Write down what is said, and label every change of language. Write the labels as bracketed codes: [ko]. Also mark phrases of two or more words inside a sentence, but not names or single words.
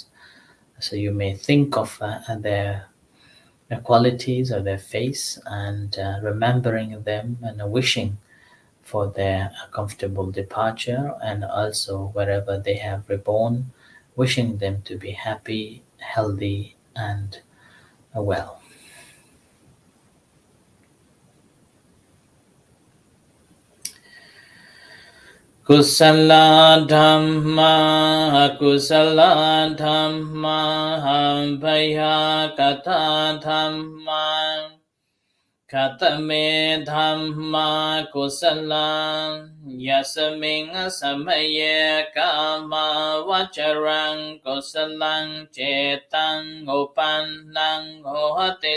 [en] So you may think of their qualities of their face and remembering them and wishing for their comfortable departure, and also wherever they have reborn, wishing them to be happy, healthy, and well. [pi] Kusala dhamma, kusala dhamma, bhaya kata dhamma, katame dhamma kusala, yasaming samaye kama vacarang kusalang cetang upannang hote